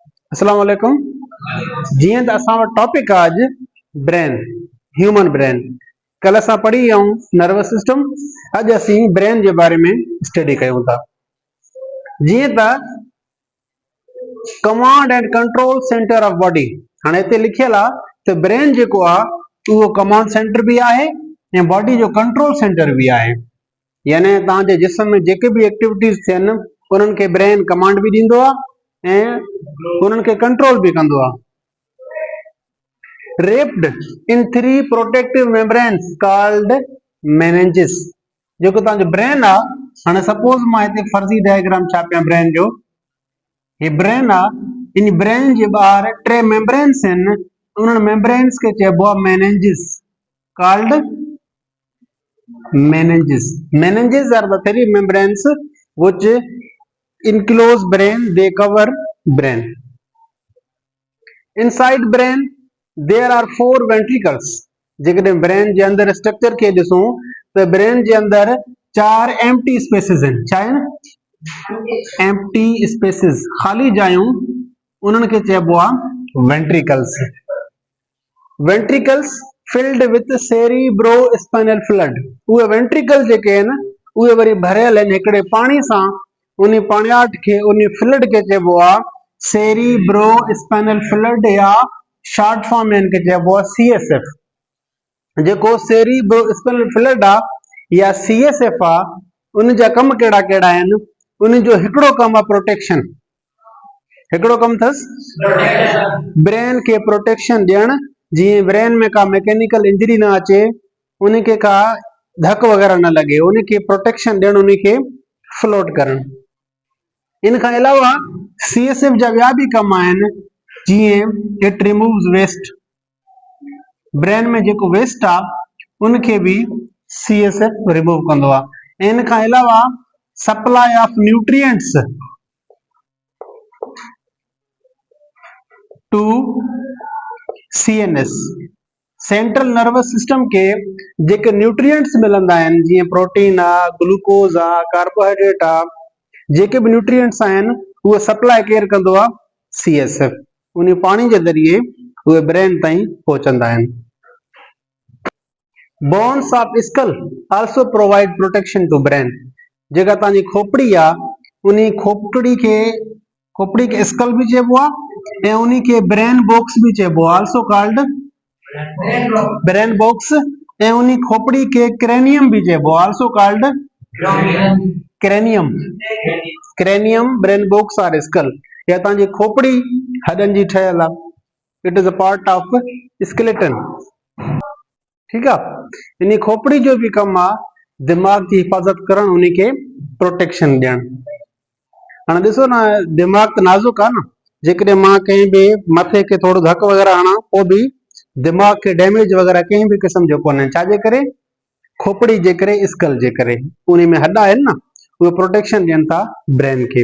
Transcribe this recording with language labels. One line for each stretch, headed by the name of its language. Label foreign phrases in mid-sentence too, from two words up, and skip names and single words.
Sindhi: अस्सलाम वालेकुम। जीअं त असां वटि टॉपिक आहे अॼु ब्रेन,
English: human brain.
Sindhi: कल असां पढ़ी आहियूं
English: nervous system,
Sindhi: अॼु असीं ब्रेन जे बारे में स्टडी कयूं था।
English: जीअं त command and control center of body,
Sindhi: हाणे हिते लिखियल आहे त ब्रेन जेको आहे उहो
English: command center
Sindhi: बि आहे ऐं बॉडी जो
English: control center
Sindhi: बि आहे। यानी तव्हांजे जिस्म में जेके बि एक्टिविटीज़ थियनि उन्हनि खे ब्रेन कमांड बि ॾींदो आहे ऐं उन्हनि खे कंट्रोल बि कंदो आहे।
English: wrapped in three protective membranes called meninges।
Sindhi: जेको तव्हांजो ब्रेन आहे, हाणे सपोज मां हिते फर्ज़ी डायग्राम छापियां ब्रेन जो, हे ब्रेन आहे, इन ब्रेन जे ॿाहिरि टे मेम्ब्रेन्स आहिनि, उन्हनि मेम्ब्रेन्स खे चइबो आहे
English: meninges called meninges। meninges are the three membranes which enclose brain, they cover brain। inside brain there are four ventricles।
Sindhi: जेकॾहिं ब्रेन जे अंदरि स्ट्रक्चर खे ॾिसूं त ब्रेन जे अंदरि चार
English: empty spaces
Sindhi: आहिनि। छा आहिनि?
English: empty spaces,
Sindhi: ख़ाली जायूं, उन्हनि खे चइबो आहे वेंट्रिकल्स।
English: ventricles filled with cerebrospinal fluid.
Sindhi: उहे वेंट्रिकल जेके आहिनि उहे वरी भरियल आहिनि हिकिड़े पाणी सां, उन पाणियाठ खे, उन फ्लड खे चइबो आहे
English: cerebrospinal fluid,
Sindhi: या
English: short form
Sindhi: में इनके चइबो आहे CSF। जेको
English: cerebrospinal fluid
Sindhi: आहे या CSF आहे, उन जा कम कहिड़ा कहिड़ा आहिनि? उन जो हिकिड़ो कमु आहे प्रोटेक्शन। हिकिड़ो कमु अथसि ब्रेन खे प्रोटेक्शन ॾियणु, जीअं ब्रेन में का
English: mechanical injury
Sindhi: न अचे, उनखे का धक वग़ैरह न लॻे, उनखे प्रोटेक्शन ॾियणु, उनखे फ्लोट करणु। इन खां अलावा CSF जा ॿिया बि कम आहिनि, जीअं
English: it removes waste.
Sindhi: ब्रेन में जेको वेस्ट आहे उनखे बि CSF रिमूव कंदो आहे। इन खां अलावा
English: supply of nutrients to CNS, central nervous system
Sindhi: के जेके न्यूट्रिएंट्स मिलंदा आहिनि, जीअं प्रोटीन आहे, ग्लूकोज आहे, कार्बोहाइड्रेट आहे, जेके बि न्यूट्रिएंट्स आहिनि उहे सप्लाई केयर कंदो आहे CSF। उन पाणी जे ज़रिए उहे ब्रेन ताईं पहुचंदा आहिनि।
English: bones of skull also provide protection to brain.
Sindhi: जेका तव्हांजी खोपड़ी आहे, उन खोपड़ी खे स्कल भी चइबो आहे ऐं उन खे
English: brain box
Sindhi: भी चइबो आहे,
English: also called brain box.
Sindhi: ऐं उन खोपड़ी खे क्रेनियम भी चइबो आहे,
English: also called cranium. cranium, brain box और skull।
Sindhi: या तव्हांजी खोपड़ी हॾनि जी ठहियल आहे,
English: it is a part of skeleton.
Sindhi: ठीक आहे। इन खोपड़ी जो भी कम आहे
Urdu: دماغ کی حفاظت
Sindhi: करणु, उनखे प्रोटेक्शन ॾियणु। हाणे ॾिसो न, दिमाग त नाज़ुक आहे न, जेकॾहिं मां कंहिं बि मथे खे थोरो धक वग़ैरह हणां पोइ बि दिमाग खे डैमेज वग़ैरह कंहिं बि क़िस्म जो कोन्हे। छाजे करे? खोपड़ी जे करे, स्कल जे करे। उन में हॾ आहिनि न, उहे प्रोटेक्शन ॾियनि था ब्रेन खे।